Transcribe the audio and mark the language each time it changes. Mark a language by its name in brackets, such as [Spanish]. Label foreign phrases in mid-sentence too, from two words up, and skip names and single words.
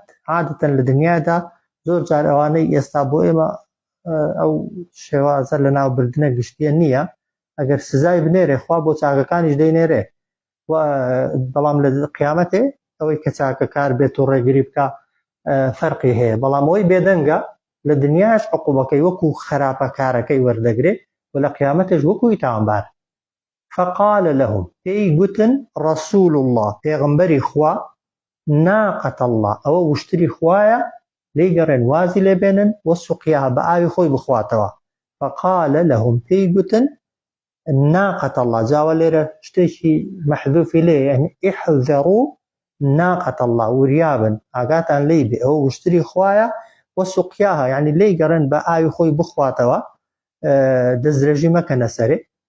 [Central Kurdish] عادەتەن لە دنیادا زۆر جار ئەوانەی ئێستا بۆ ئێمە ئەو شێوازە لە ناوبردنە گشتیە نییە، ئەگەر سزای بنێرێ خوا بۆ چاکەکانیش دەینێرێ، بەڵام لە قیامەتێ ئەوەی کە چاکەکار بێت و ڕێگری بکە فەرقی هەیە، بەڵام ئەوەی بێدەنگە لە دنیاش عقوبەکەی وەکو خراپەکارەکەی وەردەگرێ و لە قیامەتش وەکوی تاوانبار. [Arabic] فقال لهم [Central Kurdish] پێی گوتن [Arabic] رسول الله [Central Kurdish] پێغەمبەری خوا [Arabic] ناقة الله [Central Kurdish] ئەوە وشتری خوایە لێی گەڕێن وازی لێبێنن وسقیاها بە ئاوی خۆی بخواتەوە. [Arabic] فقال لهم [Central Kurdish] پێی گوتن [Arabic] ناقة الله [Central Kurdish] جاوە لێرە شتێکی مەحذوفی لێ یعنی [Arabic] احذروا ناقة الله [Central Kurdish] وریابن ئاگاتان لێی بێ ئەوە وشتری خوایە وسقیاها یعنی لێی گەڕێن بە ئاوی خۆی بخواتەوە دەستدرێژی مەکەنە سەرێ.